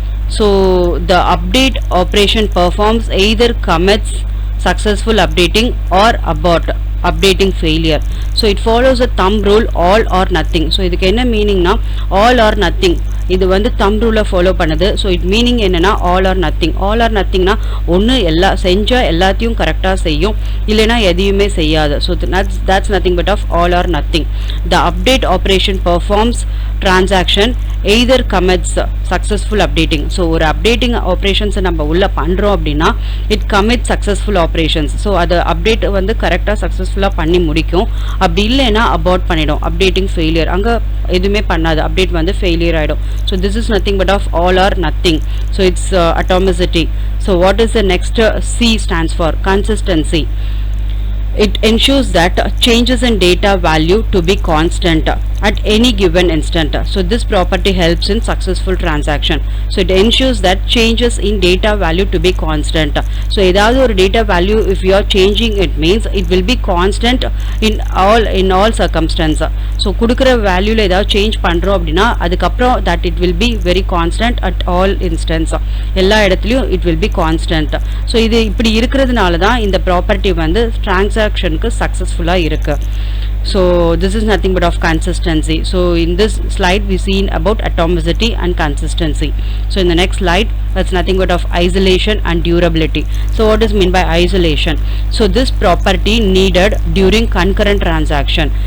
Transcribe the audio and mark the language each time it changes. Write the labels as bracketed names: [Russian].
[English] So the update operation performs either commits successful updating or abort updating failure. So it follows a thumb rule, all or nothing. So [Tamil] இதுக்கு என்ன [English] meaning na, all or nothing, [Tamil] இது வந்து [English] thumb rule follow பண்ணுது. So it meaning [Tamil] என்னன்னா [English] all or nothing. All or nothing [Tamil] na ஒன்னு எல்லா செஞ்சா எல்லாத்தையும் கரெக்டா செய்யும், இல்லனா எதையுமே செய்யாது. [English] So that's nothing but of all or nothing. The update operation performs transaction either commits successful updating. So [Tamil] ஒரு [English] updating operations [Tamil] நம்ம உள்ள பண்றோம் அப்படினா [English] it commits successful operations. [Tamil] So அது update வந்து கரெக்டா சக்சஸ்ஃபுல்லா பண்ணி முடிக்கும். அப்படி இல்லனா abort பண்ணிடும், updating failure, அங்க எதுமே பண்ணாது, update வந்து failure ஆயிடும். [English] So this is nothing but of all or nothing. So it's atomicity. So what is the next? C stands for consistency. It ensures that changes in data value to be constant at any given instant. So this property helps in successful transaction. So it ensures that changes in data value to be constant. So [Tamil] ஏதாவது ஒரு [English] data value if you are changing, it means it will be constant in all circumstances. So [Tamil] கொடுக்கிற வேல்யூல ஏதாவது change பண்றோம் அப்படினா அதுக்கு அப்புறம் [English] that it will be very constant at all instance, [Tamil] எல்லா இடத்துலயும் [English] it will be constant. [Tamil] So இது இப்படி இருக்குறதுனால தான் இந்த ப்ராப்பர்ட்டி வந்து டிரான்சாக்ஷனுக்கு சக்சஸ்ஃபுல்லா இருக்கு. [English] So this is nothing but of consistency. So in this slide we seen about atomicity and consistency. So in the next slide that's nothing but of isolation and durability. So what is mean by isolation? So this property needed during concurrent transaction.